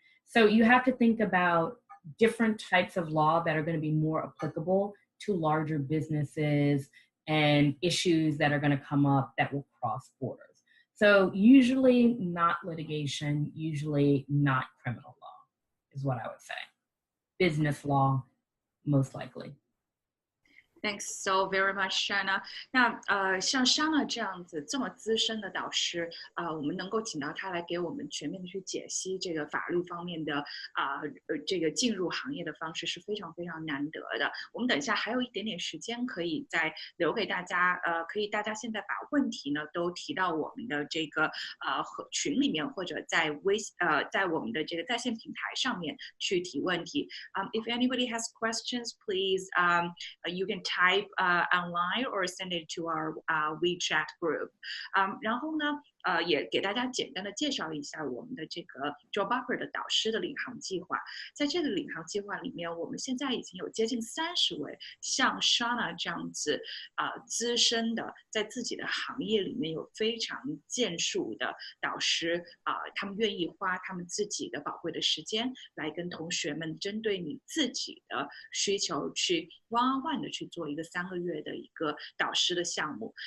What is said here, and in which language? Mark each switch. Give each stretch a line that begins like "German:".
English: So you have to think about different types of law that are going to be more applicable to larger businesses and issues that are going to come up that will cross borders. So usually not litigation, usually not criminal law is what I would say. Business law, most likely. Thanks so very much, Shaunna.
Chinese: 那像 Shaunna 这样子这么资深的导师，我们能够请到他来给我们全面的去解析这个法律方面的这个进入行业的方式是非常非常难得的。我们等一下还有一点点时间可以再留给大家，可以大家现在把问题呢都提到我们的这个群里面，或者在在我们的这个在线平台上面去提问题。
English: If anybody has questions, please you can type online or send it to our WeChat group.
Chinese: 然后呢，也给大家简单的介绍一下我们的这个 JobUpper 的导师的领航计划。在这个领航计划里面，我们现在已经有接近30位像 Shaunna 这样子资深的，在自己的行业里面有非常建树的导师他们愿意花他们自己的宝贵的时间来跟同学们针对你自己的需求去 one-on-one 的去做一个3个月的一个导师的项目。